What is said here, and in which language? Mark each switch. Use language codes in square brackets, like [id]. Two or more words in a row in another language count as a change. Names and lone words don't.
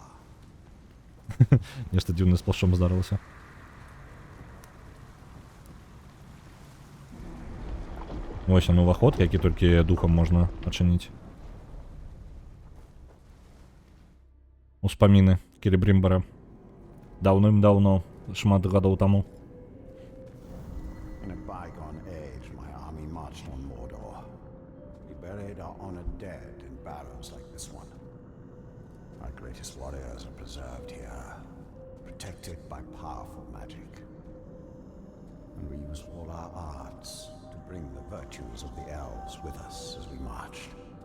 [be] Нешта дзіўнае з плашчом здарылася. Вось он уваход, які толькі духам можна адчыніць. Успаміны Келебрімбара. Даўным-даўно, шмат гадоў таму. [en] In a bygone age, my army marched on Mordor. We buried our honored dead in barrows like this one. Our greatest warriors are preserved here, protected by powerful magic. And we use all our arts to bring the virtues of the elves with us as we marched.